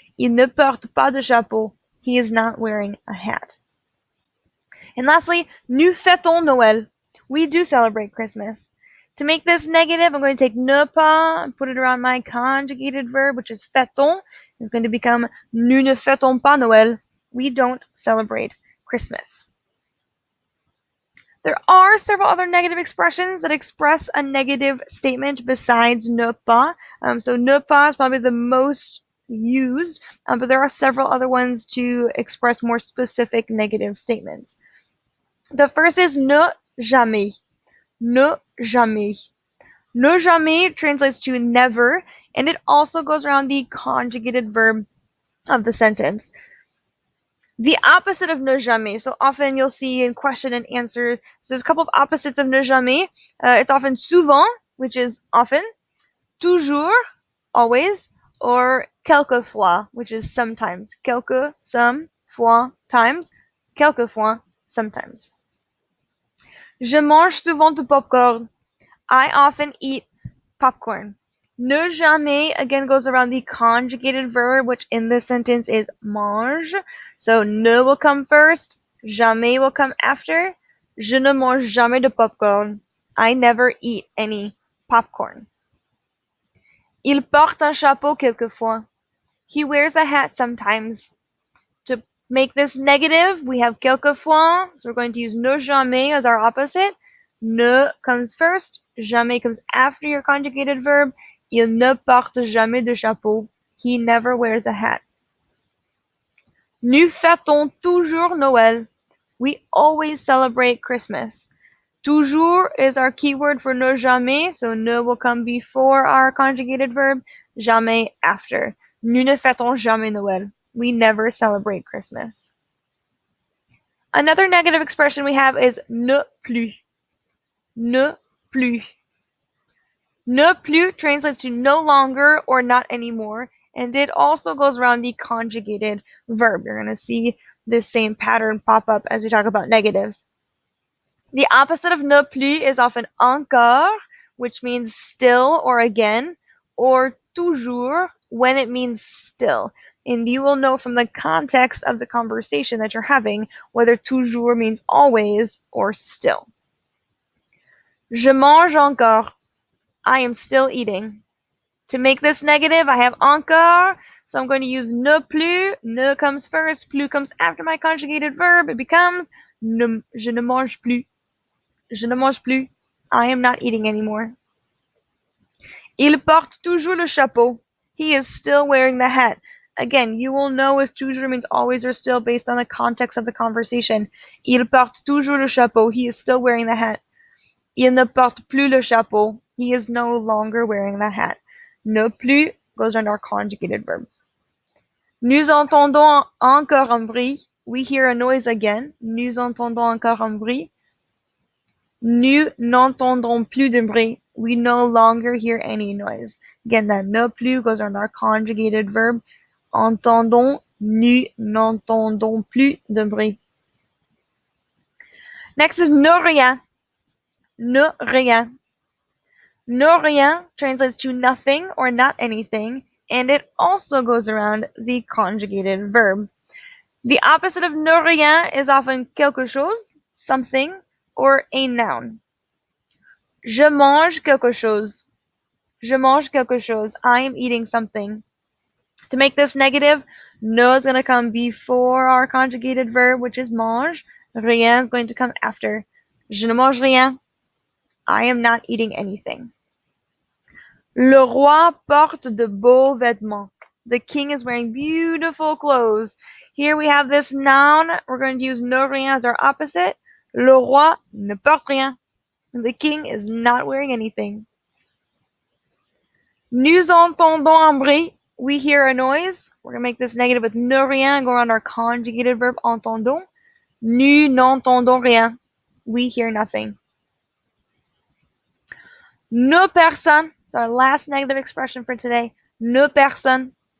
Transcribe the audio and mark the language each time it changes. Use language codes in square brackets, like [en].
[fr] Il ne porte pas de chapeau. [en] He is not wearing a hat. And lastly, [fr] nous fêtons Noël. [en] We do celebrate Christmas. To make this negative, I'm going to take ne pas and put it around my conjugated verb, which is fêtons. It's going to become [fr] nous ne fêtons pas Noël. [en] We don't celebrate Christmas. There are several other negative expressions that express a negative statement besides ne pas. So ne pas is probably the most used, but there are several other ones to express more specific negative statements. The first is ne jamais. Ne jamais. Ne jamais translates to never, and it also goes around the conjugated verb of the sentence. The opposite of ne jamais. So often you'll see in question and answer. So there's a couple of opposites of ne jamais. It's often souvent, which is often, toujours, always, or quelquefois, which is sometimes. Quelque, some, fois, times. Quelquefois, sometimes. [fr] Je mange souvent du popcorn. [en] I often eat popcorn. Ne jamais again goes around the conjugated verb, which in this sentence is mange. So ne will come first, jamais will come after. [fr] Je ne mange jamais de popcorn. [en] I never eat any popcorn. [fr] Il porte un chapeau quelquefois. [en] He wears a hat sometimes. To make this negative, we have quelquefois, so we're going to use ne jamais as our opposite. Ne comes first, jamais comes after your conjugated verb. [fr] Il ne porte jamais de chapeau. [en] He never wears a hat. [fr] Nous fêtons toujours Noël. [en] We always celebrate Christmas. [fr] Toujours [en] is our keyword for ne jamais, so ne will come before our conjugated verb, jamais after. [fr] Nous ne fêtons jamais Noël. [en] We never celebrate Christmas. Another negative expression we have is ne plus. Ne plus. Ne plus translates to no longer or not anymore, and it also goes around the conjugated verb. You're going to see this same pattern pop up as we talk about negatives. The opposite of ne plus is often encore, which means still or again, or toujours when it means still. And you will know from the context of the conversation that you're having whether toujours means always or still. [fr] Je mange encore. [en] I am still eating. To make this negative, I have encore, so I'm going to use ne plus. Ne comes first, plus comes after my conjugated verb. It becomes [fr] je ne mange plus. [en] Je ne mange plus. I am not eating anymore. [fr] Il porte toujours le chapeau. [en] He is still wearing the hat. Again, you will know if toujours means always or still based on the context of the conversation. [fr] Il porte toujours le chapeau. [en] He is still wearing the hat. [fr] Il ne porte plus le chapeau. [en] He is no longer wearing the hat. Ne plus goes around our conjugated verb. [fr] Nous entendons encore un bruit. [en] We hear a noise again. [fr] Nous entendons encore un bruit. Nous n'entendons plus de bruit. [en] We no longer hear any noise. Again, that ne plus goes around our conjugated verb. [fr] Entendons, nous n'entendons plus de bruit. [en] Next is ne rien. Ne rien. Ne rien translates to nothing or not anything, and it also goes around the conjugated verb. The opposite of ne rien is often quelque chose, something, or a noun. [fr] Je mange quelque chose. Je mange quelque chose. [en] I am eating something. To make this negative, ne is going to come before our conjugated verb, which is mange. Rien is going to come after. [fr] Je ne mange rien. [en] I am not eating anything. [fr] Le roi porte de beaux vêtements. [en] The king is wearing beautiful clothes. Here we have this noun. We're going to use ne rien as our opposite. [fr] Le roi ne porte rien. [en] The king is not wearing anything. [fr] Nous entendons un bruit. [en] We hear a noise. We're going to make this negative with ne rien and go around our conjugated verb entendons. [fr] Nous n'entendons rien. [en] We hear nothing. Ne personne. It's our last negative expression for today. Ne personne.